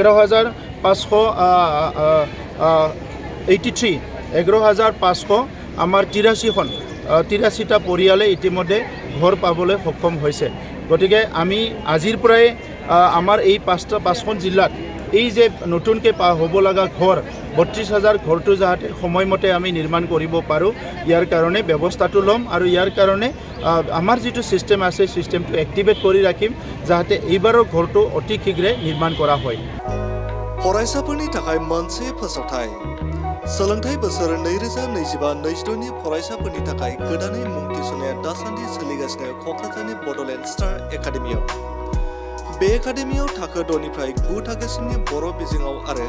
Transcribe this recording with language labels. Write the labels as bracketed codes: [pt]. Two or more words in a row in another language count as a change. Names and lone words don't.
[as] 11,583 আমাৰ 83টা পৰিয়ালে ইতিমধ্যে ঘৰ পাবলৈ সক্ষম হৈছে গতিকে আমি আজিৰ পৰাই আমাৰ এই 5খন জিলাত এই যে নতুনকৈ হ'ব লগা ঘৰ 32,000 ঘৰটো যাতে সময়মতে আমি নিৰ্মাণ কৰিব পাৰোঁ ইয়াৰ কাৰণে ব্যৱস্থাটো ল'ম আৰু ইয়াৰ কাৰণে আমাৰ যিটো চিষ্টেম আছে চিষ্টেমটো এক্টিভেট কৰি ৰাখিম যাতে এইবাৰৰ ঘৰটো অতি শীঘ্ৰে নিৰ্মাণ কৰা হয় [brx] फरायसाफोरनि थाखाय मोनसे फोसावथाय सोलोंथाइ बोसोर 2025-26 नि फरायसाफोरनि थाखाय गोदानै मुं थिसननाया दासान्दि सोलिगासिनो क'क्राझारनि बड'लेण्ड स्टार एकाडेमियाव बे एकाडेमियाव थाखो 6 निफ्राय 9 थाखोसिमनि बर' बिजोङाव आरो